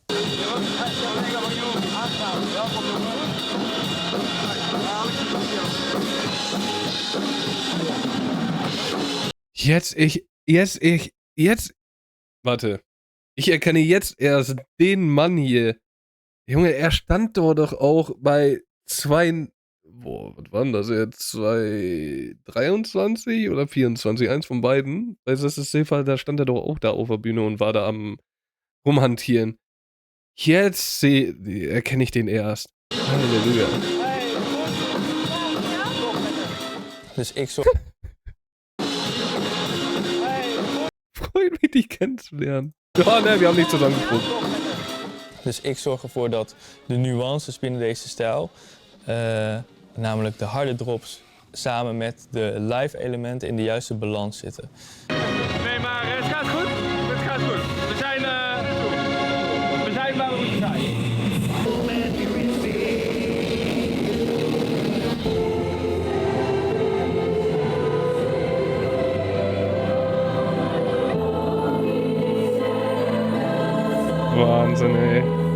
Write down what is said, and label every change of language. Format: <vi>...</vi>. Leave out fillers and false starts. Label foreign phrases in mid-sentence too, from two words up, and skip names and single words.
<de>Warte. Ich erkenne jetzt erst den Mann hier. Junge, er stand doch auch bei was war denn das jetzt? 23 oder 24? Eins von beiden. Bei das ist Silver, da stand er doch auch da auf der Bühne und war da am rumhantieren. Jetzt erkenne ich den erst. Halleluja.</de> <nl>Dus ik zorg...</nl> <de>Freut mich, dich kennenzulernen. Ja, ne, wir haben nicht zusammengesprochen.</de> <nl>Dus ik zorg ervoor dat de nuances binnen deze stijl, namelijk de harde drops, samen met de live elementen in de juiste balans zitten. Nee, maar het gaat goed. Het gaat goed. We zijn waar we moeten zijn.</nl> <de>Wahnsinn, ey.</de>